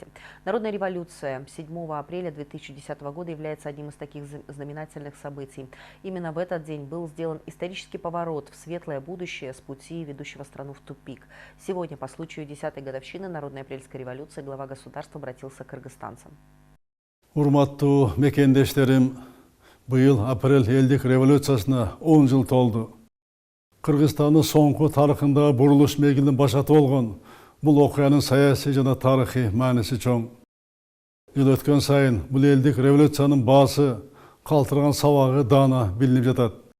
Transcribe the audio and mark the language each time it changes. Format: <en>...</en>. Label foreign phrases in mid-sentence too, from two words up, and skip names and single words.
<ru>Народная революция 7 апреля 2010 года является одним из таких знаменательных событий. Именно в этот день был сделан исторический поворот в светлое будущее с пути, ведущего страну в тупик. Сегодня, по случаю 10-й годовщины Народной апрельской революции, глава государства обратился к кыргызстанцам.</ru> <ky>Урматтуу мекендештерим, быйыл апрель элдик революциясына 10 жыл толду. Кыргызстандын соңку тарыхындагы бурулуш мезгилин башаты болгон бул окуянын саясий жана тарыхый мааниси чоң. Жыл өткөн сайын бул элдик революциянын баасы, калтырган сабагы даана билинип жатат.</ky>